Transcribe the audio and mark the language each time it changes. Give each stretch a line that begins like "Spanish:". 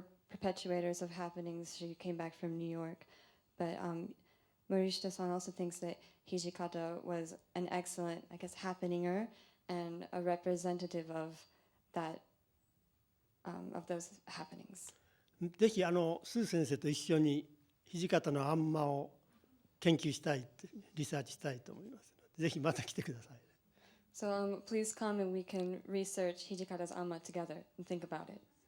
English: perpetuators of happenings. She came back from New York. But Morishita-san also thinks that Hijikata was an excellent, I guess, happeninger and a representative of that, of those happenings.
Japanese: ぜひスー先生と一緒に土方のあんまを研究したいってリサーチしたいと思います。ぜひまた来てください。
English: So please come and we can research Hijikata's Amma together and think about it.